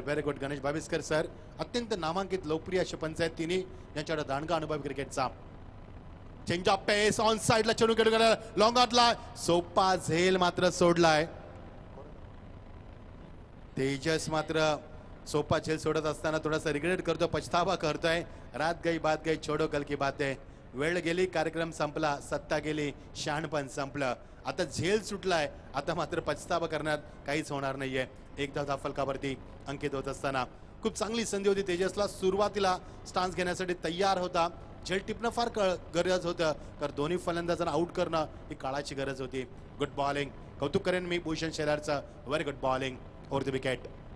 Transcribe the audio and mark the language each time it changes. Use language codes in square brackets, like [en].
[en] very good [mr] Ganesh Baviskar sir. अत्यंत नामांकित लोकप्रिय असे पंच आहेत तिन्ही, ज्यांच्याकडे दांडगा अनुभव क्रिकेटचा. [en] change of pace [mr] ऑन साइडला चेंडू गेला लॉंग ऑनला. सोपा झेल मात्र सोडलाय. तेजस मात्र सोपा झेल सोडत असताना थोडासा रिग्रेट करतो, पछतावा करतोय. [hi] रात गई बात गई छोडो कल की बात है. [mr] वेळ गेली, कार्यक्रम संपला, सत्ता गेली, शहाणपण संपलं. आता झेल सुटलाय, आता मात्र पछतावा करण्यात काहीच होणार नाहीये. एकदा धाफलकावरती अंकित होत असताना खूप चांगली संधी होती तेजसला. सुरुवातीला स्टान्स घेण्यासाठी तयार होता. झेल टिपणं फार गरज होतं, तर दोन्ही फलंदाजांना आउट करणं ही काळाची गरज होती. [en] Good bowling. [mr] कौतुक करेन मी Bhushan शेलारचं. [en] Very good bowling. Over the wicket.